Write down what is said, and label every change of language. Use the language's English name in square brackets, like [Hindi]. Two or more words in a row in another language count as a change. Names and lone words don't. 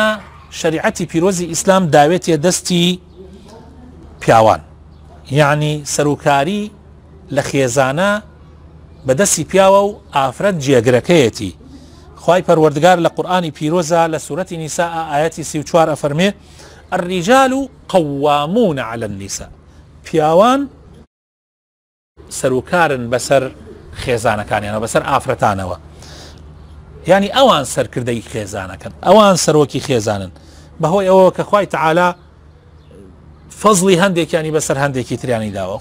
[Central Kurdish] شریعەتی پیرۆزی ئیسلام داوێتێ دەستی پیاوان، یعنی سەرۆکاری لە خێزانە بەدەستی پیاوە و ئافرەت جێگرەکەیەتی. خوای پەروەردگار لە قورئانی پیرۆزە لە سوورەتی نیساء ئاەتی 34 ئەفەرمێ [Arabic] الرجال قوامون على النساء، [Central Kurdish] پیاوان سەرۆکارن بەسەر خێزانەکانیانەوە، بەسەر ئافرەتانەوە. یعنی ئەوان سەرکردەی خێزانەکەن، ئەوان سەرۆکی خێزانن، بەهۆی ئەوە کە خوای تەعالا فەزڵی هەندێکیانی بەسەر هەندێکی تریانی داوە.